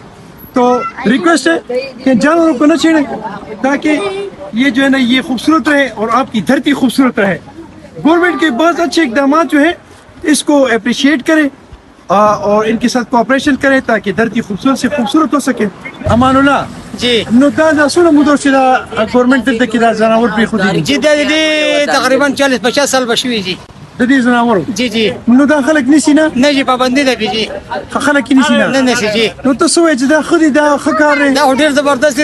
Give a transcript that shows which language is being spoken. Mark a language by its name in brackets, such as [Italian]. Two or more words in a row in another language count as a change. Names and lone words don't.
[Urdu] تو ریکویسٹ ہے کہ جانوروں کو نہ چھیڑیں, تاکہ یہ جو ہے نا یہ خوبصورت رہے اور آپ کی دھرتی خوبصورت رہے. گورنمنٹ کے بہت اچھے اقدامات جو ہیں اس کو اپریشیٹ کریں اور ان کے ساتھ کوآپریشن کریں, تاکہ دھرتی خوبصورت سے خوبصورت ہو سکے. امان اللہ جی [Pashto] نو دا سونه مو دا گورنمنٹ دلته کې دا زناور پرې خو دي جی دې تقریبا 40-50 سال بشوي جی د دې زناورو جی جی نو دا خلک نشي نه نه جی پابندي ده جی خلک یې نشي نه نه نشي جی نو تاسو وایئ چې دا ښه دي دا ښه کار دی دا ډېر زبردست دي.